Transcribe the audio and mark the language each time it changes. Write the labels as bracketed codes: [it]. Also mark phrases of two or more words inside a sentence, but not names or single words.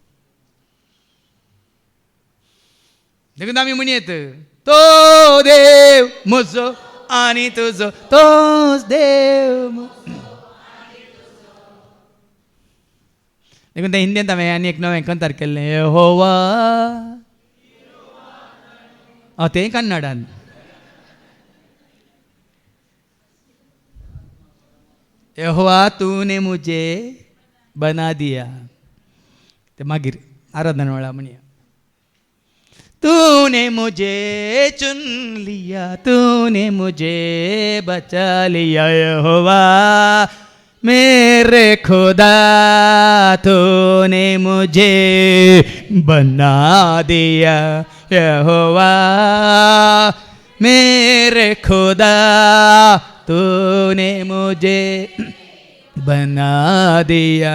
[kok] देखून आमी म्हणयत तो देव म्हजो आनी तुजो तोच देव. देखून त्या हिंदींत हांवें आनी एक नवें कंतार केल्लें यहोवा. तें कन्नडान. [hi] यहोवा तूने मुझे बना दिया. [kok] ते मागीर आराधना वेळा म्हणया. [hi] तूने मुझे चुन लिया तूने मुझे बचा लिया यहोवा मेरे खुदा तूने मुझे बना दिया यहोवा मेरे खुदा तूने मुझे बना दिया.